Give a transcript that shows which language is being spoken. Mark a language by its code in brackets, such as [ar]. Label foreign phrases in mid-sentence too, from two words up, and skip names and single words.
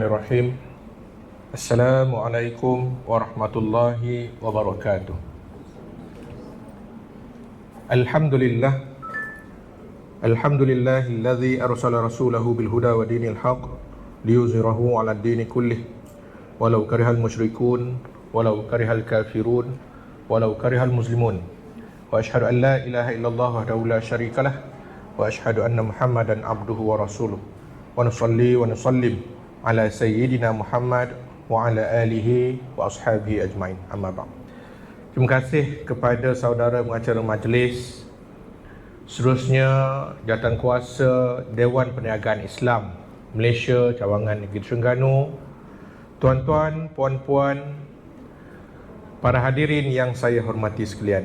[ar] بسم الله الرحمن الرحيم. السلام عليكم ورحمة الله وبركاته. Alhamdulillah. الحمد لله الذي أرسل رسوله بالهدى ودين الحق ليظهره على الدين كله ولو كره المشركون ولو كره الكافرون ولو كره المسلمون. وأشهد أن لا إله إلا الله وحده لا شريك له وأشهد أن محمدا عبده ورسوله. ونصلي ونسلم على سيدنا محمد وعلى آله وأصحابه أجمعين. أما بعد. [ms] Terima kasih kepada saudara pengacara majlis, seterusnya Jawatankuasa Dewan Perniagaan Islam Malaysia Cawangan Negeri Terengganu, tuan-tuan, puan-puan, para hadirin yang saya hormati sekalian.